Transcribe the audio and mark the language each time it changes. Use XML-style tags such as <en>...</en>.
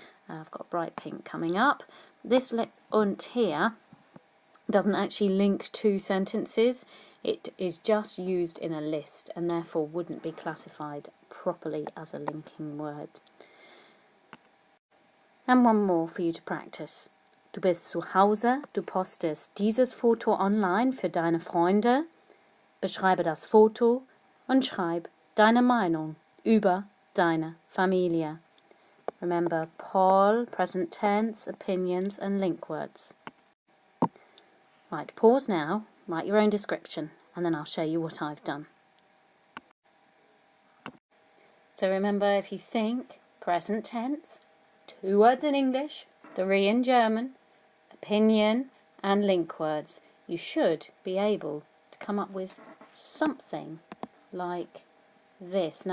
<en>I've got bright pink coming up. This und here doesn't actually link 2 sentences. It is just used in a list and therefore wouldn't be classified properly as a linking word. And one more for you to practice.</en> <de>Du bist zu Hause, du postest dieses Foto online für deine Freunde, beschreibe das Foto und schreib deine Meinung über deine Familie.</de> <en>Remember Paul, present tense, opinions and link words. Right, pause now, write your own description, and then I'll show you what I've done. So remember, if you think present tense, 2 words in English, 3 in German, opinion and link words, you should be able to come up with something like this.</en>